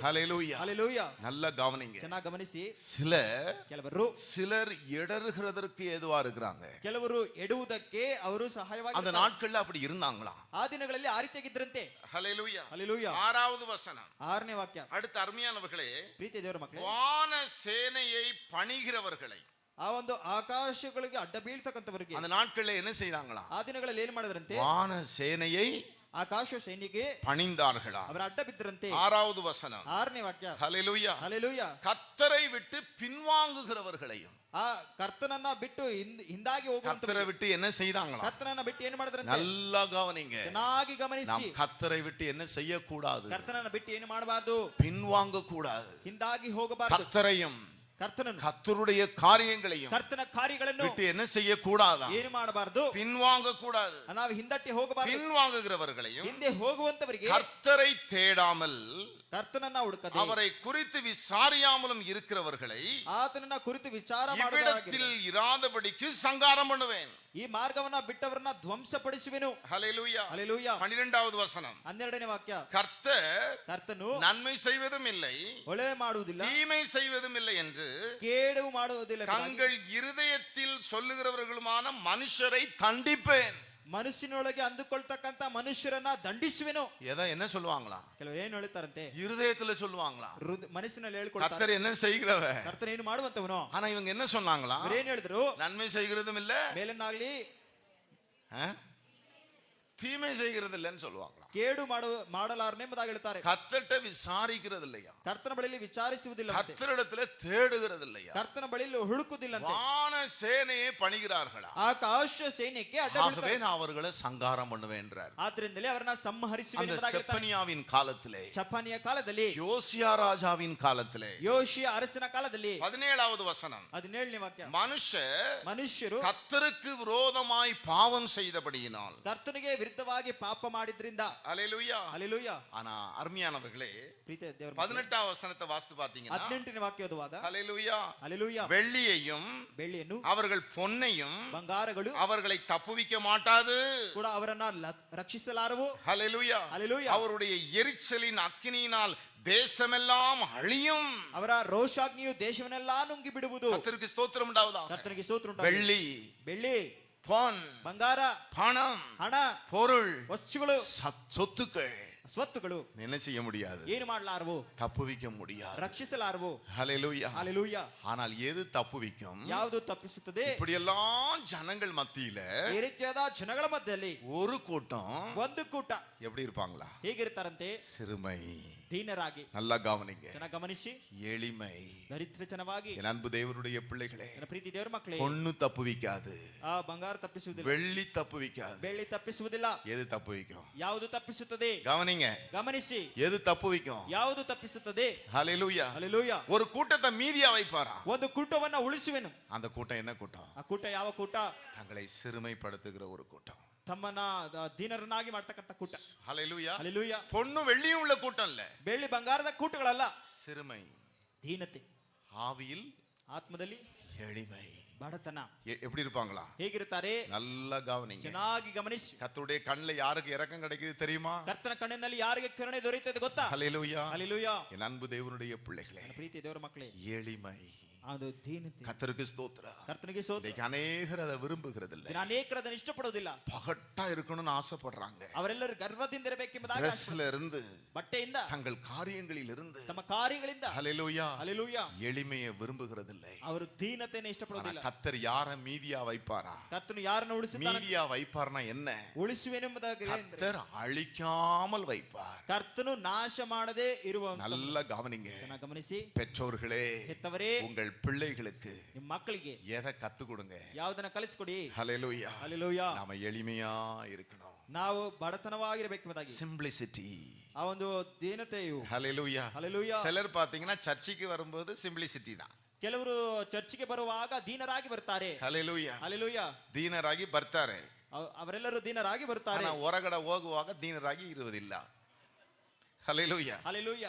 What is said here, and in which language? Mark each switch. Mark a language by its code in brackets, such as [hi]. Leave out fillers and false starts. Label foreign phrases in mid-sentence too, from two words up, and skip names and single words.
[ta] ஹல்லேலூயா. [kn] ಹಲ್ಲೆಲೂಯಾ. [ta] நல்ல கவனிங்க. [kn] ಚೆನ್ನಾಗಿ ಗಮನಿಸಿ. [ta] சிலர் இடறுகிறதற்கு ஏதுவா இருக்கிறாங்க. [kn] ಕೆಲವರು ಎಡುವುದಕ್ಕೆ ಅವರು ಸಹಾಯವಾಗಿ [ta] அந்த நாட்கள்ல அப்படி இருந்தாங்களா? [kn] ಆ ದಿನಗಳಲ್ಲಿ ಆ ರೀತಿಯಾಗಿದ್ದರಂತೆ. [ta] ஹல்லேலூயா. [kn] ಹಲ್ಲೆಲೂಯಾ. [ta] ஆறாவது வசனம், [kn] 6ನೇ ವಾಕ್ಯ. [ta] அடுத்த அருமையானவர்களே, [kn] ಪ್ರೀತಿಯ ದೇವರ ಮಕ್ಕಳೇ, [ta] வான சேனையை பணிகிறவர்களை, [kn] ಆ ಒಂದು ಆಕಾಶಗಳಿಗೆ ಅಡ್ಡ ಬೀಳ್ತಕ್ಕಂಥವರಿಗೆ [ta] அந்த நாட்கள்ல என்ன செய்தாங்களா? [kn] ಆ ದಿನಗಳಲ್ಲಿ ಏನ್ ಮಾಡಿದ್ರಂತೆ? [ta] வான சேனையை [kn] ಆಕಾಶ ಸೈನಿಗೆ [ta] பணிந்தார்களா? [kn] ಅವರ ಅಡ್ಡ ಬಿದ್ದರಂತೆ. [ta] 6வது வசனம், [kn] 6ನೇ ವಾಕ್ಯ. [ta] ஹல்லேலூயா. [kn] ಹಲ್ಲೆಲೂಯಾ. [ta] கர்த்தரை விட்டு பின்வாங்குகிறவர்களையும், [kn] ಆ ಕರ್ತನನ್ನ ಬಿಟ್ಟು ಹಿಂದಾಗಿ ಹೋಗುವಂತ, [ta] கர்த்தரை விட்டு என்ன செய்தாங்களா? [kn] ಕರ್ತನನ್ನ ಬಿಟ್ಟು ಏನು ಮಾಡಿದ್ರಂತೆ? [ta] நல்லா கவனிங்க. [kn] ಚೆನ್ನಾಗಿ ಗಮನಿಸಿ. [ta] நாம் கர்த்தரை விட்டு என்ன செய்யக்கூடாது? [kn] ಕರ್ತನನ್ನ ಬಿಟ್ಟು ಏನು ಮಾಡಬಾರದು? [ta] பின்வாங்க கூடாது. [kn] ಹಿಂದಾಗಿ ಹೋಗಬಾರದು. [ta] கர்த்தரையும் [kn] ಕರ್ತನನ್ನು, [ta] கர்த்தருடைய காரியங்களையும் [kn] ಕರ್ತನ ಕಾರ್ಯಗಳನ್ನು [ta] விட்டு என்ன செய்யக்கூடாதா? [kn] ಏನು ಮಾಡಬಾರದು? [ta] பின்வாங்க கூடாது. [kn] ನಾವು ಹಿಂದಟ್ಟಿ ಹೋಗಬಾರದು. [ta] பின்வாங்குகிறவர்களையும் [kn] ಹಿಂದೆ ಹೋಗುವಂತವರಿಗೆ [ta] கர்த்தரை தேடாமல் [kn] ಕರ್ತನನ್ನ ಹುಡುಕದೆ [ta] அவரை குறித்து விசாரியாமலும் இருக்கிறவர்களை [kn] ಆತನನ್ನ ಕುರಿತು ವಿಚಾರ [ta] இவ்விடத்தில் இராதபடிக்கு சங்காரம் பண்ணுவேன். [kn] ಈ ಮಾರ್ಗವನ್ನ ಬಿಟ್ಟವರನ್ನ ಧ್ವಂಸಪಡಿಸುವೆನು. [ta] ஹல்லேலூயா. [kn] ಹಲ್ಲೆಲೂಯಾ. [ta] 12வது வசனம், [kn] 12ನೇ ವಾಕ್ಯ. [ta] கர்த்தர் நன்மை செய்வதும் இல்லை, [kn] ಒಳ್ಳೆ ಮಾಡುವುದಿಲ್ಲ, [ta] தீமை செய்வதும் இல்லை என்று [kn] ಕೇಡು ಮಾಡುವುದಿಲ್ಲ, [ta] தங்கள் இருதயத்தில் சொல்லுகிறவர்களுமான மனுஷரை தண்டிப்பேன். [kn] ಮನಸ್ಸಿನೊಳಗೆ ಅಂದುಕೊಳ್ತಕ್ಕಂತ ಮನುಷ್ಯರನ್ನ ದಂಡಿಸುವೆನು. [ta] என்ன சொல்லுவாங்களா? [kn] ಕೆಲವರು ಏನು ಹೇಳ್ತಾರಂತೆ? [ta] இருதயத்துல சொல்லுவாங்களா? [kn] ಮನಸ್ಸಿನಲ್ಲಿ ಹೇಳ್ಕೊಳ್ತಾರೆ. [ta] கர்த்தர் என்ன செய்கிறவ? [kn] ಕರ್ತನ ಏನು ಮಾಡುವಂತವನು? [ta] ஆனா இவங்க என்ன சொன்னாங்களா? [kn] ಏನು ಹೇಳಿದ್ರು? [ta] நன்மை செய்கிறதும் இல்ல, [kn] ಮೇಲನ್ನಾಗ್ಲಿ [ta] தீமை செய்கிறது இல்லைன்னு சொல்லுவாங்களா? [kn] ಕೇಡು ಮಾಡಲಾರನೆ ಎಂಬುದಾಗಿ ಹೇಳ್ತಾರೆ. [ta] கர்த்தர்ட்ட விசாரிக்கிறது இல்லையா? [kn] ಕರ್ತನ ಬಳಿಯಲ್ಲಿ ವಿಚಾರಿಸುವುದಿಲ್ಲ, [ta] கர்த்தரிடத்துல தேடுகிறது இல்லையா? [kn] ಕರ್ತನ ಬಳಿಯಲ್ಲಿ ಹುಡುಕುವುದಿಲ್ಲ. [ta] வான சேனையை பணிகிறார்களா? [kn] ಆಕಾಶ ಸೈನ್ಯಕ್ಕೆ ಅಡ್ಡ [ta] ஆகவே நான் அவர்களை சங்காரம் பண்ணுவேன் என்றார். [kn] ಆದ್ರಿಂದಲೇ ಅವರನ್ನ ಸಂಹರಿಸುವೆನು [ta] அந்த [kn] ಎಂಬುದಾಗಿ ಹೇಳ್ತಾರೆ. [ta] செப்பனியாவின் காலத்திலே, [kn] ಚೆಫನ್ಯ ಕಾಲದಲ್ಲಿ, [ta] யோசியா ராஜாவின் காலத்திலே, [kn] ಯೋಷಿಯ ಅರಸನ ಕಾಲದಲ್ಲಿ, [ta] 17வது வசனம், [kn] 17ನೇ ವಾಕ್ಯ. [ta] மனுஷரு கர்த்தருக்கு விரோதமாய் பாவம் செய்தபடியினால், [kn] ಕರ್ತನಿಗೆ ವಿರುದ್ಧವಾಗಿ ಪಾಪ ಮಾಡಿದ್ರಿಂದ, [ta] ஹalleluya. [kn] ಹಲ್ಲೆಲೂಯಾ. [ta] ஆனா அருமையானவர்களே, [kn] ಪ್ರೀತಿಯ ದೇವರ [ta] 18வது வசனத்தை வாசித்து பாத்தீங்கன்னா [kn] 18ನೇ ವಾಕ್ಯ ಓದುವಾಗ [ta] ஹalleluya, [kn] ಹಲ್ಲೆಲೂಯಾ, [ta] வெள்ளியையும் [kn] ಬೆಳ್ಳಿಯನ್ನು [ta] அவர்கள் பொன்னையும் [kn] ಬಂಗಾರಗಳು [ta] அவர்களை தப்புவிக்க மாட்டாது. [kn] ಕೂಡ ಅವರನ್ನ ರಕ್ಷಿಸಲಾರವು. [ta] ஹalleluya. [kn] ಹಲ್ಲೆಲೂಯಾ. [ta] அவருடைய எரிச்சலின் அக்கினியினால் தேசமெல்லாம் அழியும். [kn] ಅವರ ರೋಷಾಗ್ನಿಯು ದೇಶವನ್ನೆಲ್ಲಾ ನುಂಗಿ ಬಿಡುವುದು. [ta] கர்த்தருக்கு ஸ்தோத்திரம் உண்டாவதாக. [kn] ಕರ್ತನಿಗೆ ಸ್ತೋತ್ರ ಉಂಟಾಗಲಿ. [ta] வெள்ளி, [kn] ಬೆಳ್ಳಿ, [ta] பொன், [kn] ಬಂಗಾರ, [ta] பணம், [kn] ಹಣ, [ta] பொருள், [kn] ವಸ್ತುಗಳು, [ta] சொத்துக்கள் [kn] ಸ್ವತ್ತುಗಳು [ta] என்ன செய்ய முடியாது, [kn] ಏನು ಮಾಡಲಾರವು, [ta] தப்புவிக்க முடியாது. [kn] ರಕ್ಷಿಸಲಾರವು. [ta] ஹalleluya. [kn] ಹಲ್ಲೆಲೂಯಾ. [ta] ஆனால் எது தப்புவிக்கும்? [kn] ಯಾವುದು ತಪ್ಪಿಸುತ್ತದೆ? [ta] இப்படி எல்லாம் ஜனங்கள் மத்தியில [kn] ಈ ರೀತಿಯಾದ ಜನಗಳ ಮಧ್ಯದಲ್ಲಿ [ta] ஒரு கூட்டம் [kn] ಒಂದು ಕೂಟ [ta] எப்படி இருப்பாங்களா? [kn] ಹೇಗಿರ್ತಾರಂತೆ? [ta] சிறுமை. [kn] ದೀನರಾಗಿ. [ta] நல்லா கவனிங்க. [kn] ಚೆನ್ನಾಗಿ ಗಮನಿಸಿ. [ta] எளிமை. [kn] ದರಿದ್ರಚನವಾಗಿ. [ta] என் அன்பு தேவனுடைய பிள்ளைகளே, [kn] ನನ್ನ ಪ್ರೀತಿ ದೇವರ ಮಕ್ಕಳೇ, [ta] பொண்ணு தப்புவிக்காது, [kn] ಆ ಬಂಗಾರ ತಪ್ಪಿಸುವುದಿಲ್ಲ, [ta] வெள்ளி தப்புவிக்காது. [kn] ಬೆಳ್ಳಿ ತಪ್ಪಿಸುವುದಿಲ್ಲ. [ta] எது தப்புவிக்கும்? [kn] ಯಾವುದು ತಪ್ಪಿಸುತ್ತದೆ? [ta] கவனிங்க. [kn] ಗಮನಿಸಿ. [ta] எது தப்புவிக்கும்? [kn] ಯಾವುದು ತಪ್ಪಿಸುತ್ತದೆ? [ta] ஹalleluya. [kn] ಹಲ್ಲೆಲೂಯಾ. [ta] ஒரு கூட்டத்தை மீதியா வைப்பாரா? [kn] ಒಂದು ಕೂಟವನ್ನ ಉಳಿಸುವೆನು. [ta] அந்த கூட்டம் என்ன கூட்டம்? [kn] ಆ ಕೂಟ ಯಾವ ಕೂಟ? [ta] தங்களை சிறுமைப்படுத்துகிற ஒரு கூட்டம். [kn] ತಮ್ಮನ್ನ ದೀನರನ್ನಾಗಿ ಮಾಡ್ತಕ್ಕಂಥ ಕೂಟ. [ta] ஹalleluya. [kn] ಹಲ್ಲೆಲೂಯಾ. [ta] பொண்ணு வெள்ளியும் உள்ள கூட்டம் இல்ல, [kn] ಬೆಳ್ಳಿ ಬಂಗಾರದ ಕೂಟಗಳಲ್ಲ. [ta] சிறுமை, [kn] ದೀನತೆ, [ta] ஆவியில் [kn] ಆತ್ಮದಲ್ಲಿ [ta] எளிமை. [kn] ಬಡತನ. [ta] எப்படி இருப்பாங்களா? [kn] ಹೇಗಿರ್ತಾರೆ? [ta] நல்லா கவனிங்க. [kn] ಚೆನ್ನಾಗಿ ಗಮನಿಸಿ. [ta] கர்த்தருடைய கண்ணுல யாருக்கு இரக்கம் கிடைக்குது தெரியுமா? [kn] ಕರ್ತನ ಕಣ್ಣಿನಲ್ಲಿ ಯಾರಿಗೆ ಕರುಣೆ ದೊರೆಯುತ್ತದೆ ಗೊತ್ತಾ? [ta] ஹalleluya. [kn] ಹಲ್ಲೆಲೂಯಾ. [ta] என் அன்பு தேவனுடைய பிள்ளைகளே, [kn] ನನ್ನ ಪ್ರೀತಿ ದೇವರ ಮಕ್ಕಳೇ, [ta] எளிமை. [kn] ಅದು ದೀನತೆ. [ta] கர்த்தருக்கு ஸ்தோத்திரம். [kn] ಕರ್ತನಿಗೆ ಸ್ತೋತ್ರ. [ta] இன்னைக்கு அநேகர் அதை விரும்புகிறது இல்ல. [kn] ಅನೇಕರು ಅದನ್ನು ಇಷ್ಟಪಡುವುದಿಲ್ಲ. [ta] பகட்டா இருக்கணும்னு ஆசைப்படுறாங்க. [kn] ಅವರೆಲ್ಲರೂ ಗರ್ವದಿಂದ ಇರಬೇಕೆಂಬುದಾಗಿ [ta] ட்ரெஸ்ல இருந்து, [kn] ಬಟ್ಟೆಯಿಂದ, [ta] தங்கள் காரியங்களில் இருந்து, [kn] ತಮ್ಮ ಕಾರ್ಯಗಳಿಂದ, [ta] ஹalleluya, [kn] ಹಲ್ಲೆಲೂಯಾ, [ta] எளிமையை விரும்புகிறதில்லை. [kn] ಅವರು ದೀನತೆಯನ್ನು ಇಷ್ಟಪಡುವುದಿಲ್ಲ. [ta] கர்த்தர் யார மீதியா வைப்பாரா? [kn] ಕರ್ತನು ಯಾರನ್ನು ಉಳಿಸುತ್ತಾನೆ? [ta] மீதியா வைப்பார்னா என்ன? [kn] ಉಳಿಸುವೆನೆಂಬುದಾಗಿ [ta] கர்த்தர் அழிக்காமல் வைப்பார். [kn] ಕರ್ತನು ನಾಶ ಮಾಡದೆ ಇರುವ. [ta] நல்லா கவனிங்க. [kn] ಚೆನ್ನಾಗಿ ಗಮನಿಸಿ. [ta] பெற்றோர்களே, [kn] ಹೆತ್ತವರೇ, [ta] உங்கள் பிள்ளைகளுக்கு [kn] ನಿಮ್ಮ ಮಕ್ಕಳಿಗೆ [ta] எதை கத்து கொடுங்க? [kn] ಯಾವುದನ್ನ ಕಲಿಸಿಕೊಡಿ. [ta] ஹalleluya. [kn] ಹಲ್ಲೆಲೂಯಾ. [ta] நாம எளிமையா இருக்கணும். [kn] ನಾವು ಬಡತನವಾಗಿರಬೇಕೆಂಬುದಾಗಿ. [ta] சிம்பிளிசிட்டி. [kn] ಆ ಒಂದು ದೀನತೆಯು. [ta] ஹalleluya. [kn] ಹಲ್ಲೆಲೂಯಾ. [ta] சிலர் பாத்தீங்கன்னா சர்ச்சுக்கு வரும்போது சிம்பிளிசிட்டி தான். [kn] ಕೆಲವರು ಚರ್ಚಿಗೆ ಬರುವಾಗ ದೀನರಾಗಿ ಬರ್ತಾರೆ. [ta] ஹalleluya. [kn] ಹಲ್ಲೆಲೂಯಾ. ದೀನರಾಗಿ ಬರ್ತಾರೆ. ಅವರೆಲ್ಲರೂ ದೀನರಾಗಿ ಬರ್ತಾರೆ. ஆனா ಹೊರಗಡೆ ಹೋಗುವಾಗ ದೀನರಾಗಿ ಇರುವುದಿಲ್ಲ. [ta] ஹalleluya. [kn] ಹಲ್ಲೆಲೂಯಾ.